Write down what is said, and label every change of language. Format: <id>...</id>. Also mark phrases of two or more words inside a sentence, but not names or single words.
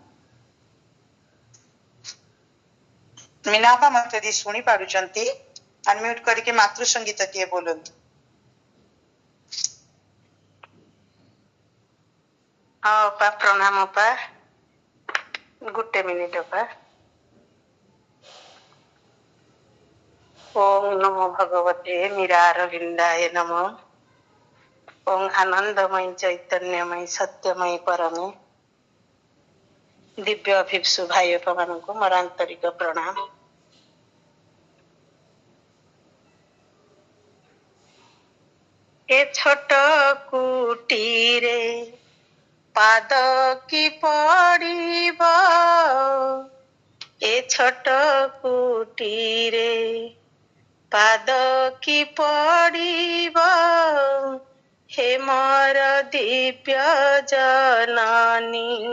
<or>ମୀନା ଅପା ମତେ ଯଦି ଶୁଣି ପାରୁଛନ୍ତି, ଅନମ୍ୟୁଟ କରିକି ମାତୃ ସଙ୍ଗୀତ ଟିଏ ବୋଲନ୍ତୁ। ହଁ ଅପା, ପ୍ରଣାମ ଅପା। ଗୋଟେ ମିନିଟ ଅପା।</or> <sa>ओम नमो भगवते मीरारविंदाय नमः।</sa> <or>ଓମ ଆନନ୍ଦମୟ ଚୈତନ୍ୟମୟ ସତ୍ୟମୟ ପରମେ ଦିବ୍ୟ ଅଭିପ୍ସୁ ଭାଇ କୋ ମୋର ଆନ୍ତରିକ ପ୍ରଣାମ। ଏ ଛୋଟ କୁଟୀରେ ପାଦ କି ପଡ଼ିବ, ଏ ଛୋଟ କୁଟୀରେ ପାଦ କି ପଡ଼ିବ, ହେ ମୋର ଦିବ୍ୟ ଜନନୀ।</or>